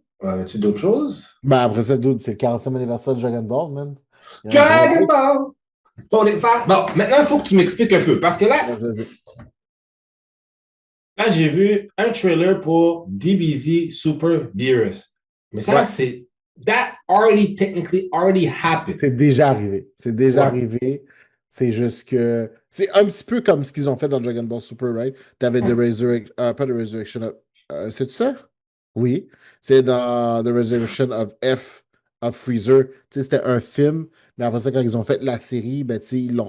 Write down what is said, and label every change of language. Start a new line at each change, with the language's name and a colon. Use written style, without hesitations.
French: Avais-tu d'autres choses? Ben après ça, dude, c'est le 40e anniversaire de Dragon Ball, man. Il y a un gros Dragon hype. Ball! Bon, maintenant, il faut que tu m'expliques un peu. Parce que Vas-y, vas-y. là, j'ai vu un trailer pour DBZ Super Beerus. Mais ça, Ouais, c'est.
English: That already, technically, already happened.
French: c'est déjà arrivé. C'est déjà Ouais. arrivé. C'est juste que. C'est un petit peu comme ce qu'ils ont fait dans Dragon Ball Super, right? T'avais The Resurrection. Pas The Resurrection of. C'est ça? Oui. C'est dans The Resurrection of F of Freezer. Tu sais, c'était un film, mais après ça, quand ils ont fait la série, ben, tu sais, ils l'ont.